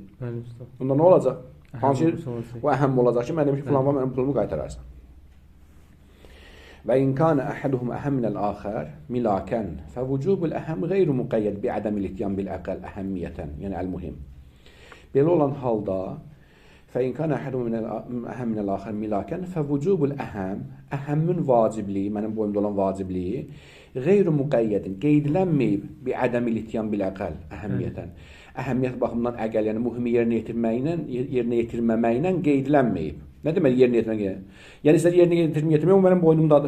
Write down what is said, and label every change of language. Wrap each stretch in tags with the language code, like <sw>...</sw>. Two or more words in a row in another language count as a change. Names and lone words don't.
<az>Bunda nə olacaq? Hansı o əhəm olacaq ki, mən demiş ki, filan vaxt mənim pulumu qaytararsan.</az> <ar>وإن كان أحدهم أهم من الآخر ملاكا فوجوب الأهم غير مقيد بعدم الإتيان بالأقل أهمية, yəni المهم.</ar> <az>Belə olan halda</az> <ar>فإن كان أحدهم من أهم من الآخر ملاكا فوجوب الأهم أهم</ar> <az>vacibliyi, mənim boyumda olan vacibliyi qeyri müqəyyədin, qeydlənməyib</az> <ar>بعدم الإتيان بالأقل أهمية.</ar> <az>əhəmiyyət baxımından əqəl, yəni mühimi yerinə yetirməməklə qeydlənməyib. Nə demək yerinə yetirmək? Yəni istər yerinə yetirmək o mənim boynumdadır.</az>